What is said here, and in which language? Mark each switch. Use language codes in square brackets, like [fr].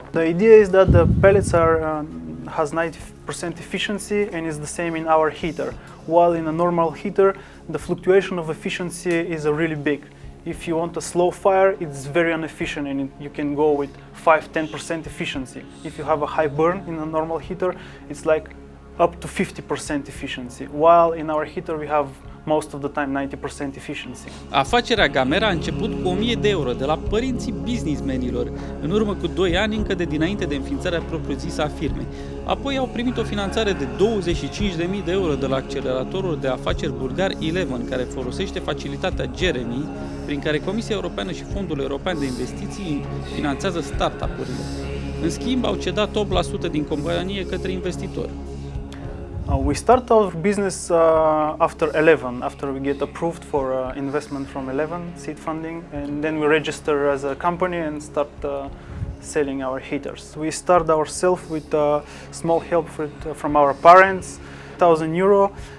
[en] The idea is that the pellets has 90% efficiency and is the same in our heater, while in a normal heater the fluctuation of efficiency is really big. If you want a slow fire, it's very inefficient, and you can go with 5-10% efficiency. If you have a high burn in a normal heater, it's like up to 50% efficiency, while in our heater we have most of the time 90% efficiency. [ro] Afacerea Gamera a început cu 1000 de euro de la părinții businessmenilor, în urmă cu 2 ani, încă de dinainte de înființarea propriu-zisă a firmei. Apoi au primit o finanțare de 25.000 de euro de la acceleratorul de afaceri bulgar Eleven, care folosește facilitatea Jeremy, prin care Comisia Europeană și Fondul European de Investiții finanțează startup-urile. În schimb, au cedat 8% din companie către investitori. [en] We start our business after 11, after we get approved for investment from 11 seed funding, and then we register as a company and start selling our heaters. We start ourselves with small help from our parents, €1,000.